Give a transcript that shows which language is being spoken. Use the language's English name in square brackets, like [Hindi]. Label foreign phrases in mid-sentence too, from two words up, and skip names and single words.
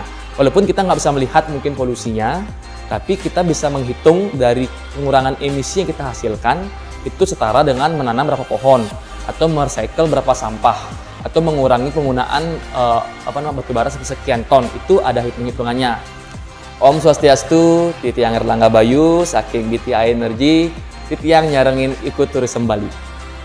[Indonesian] Walaupun kita nggak bisa melihat mungkin polusinya, tapi kita bisa menghitung dari pengurangan emisi yang kita hasilkan itu setara dengan menanam berapa pohon atau merecycle berapa sampah atau mengurangi penggunaan batubara sekian ton. Itu ada hitung-hitungannya. [Balinese] Om Swastiastu, Titiang Erlangga Bayu, saking BTI Energy, Titiang nyarengin ikut turisme Bali.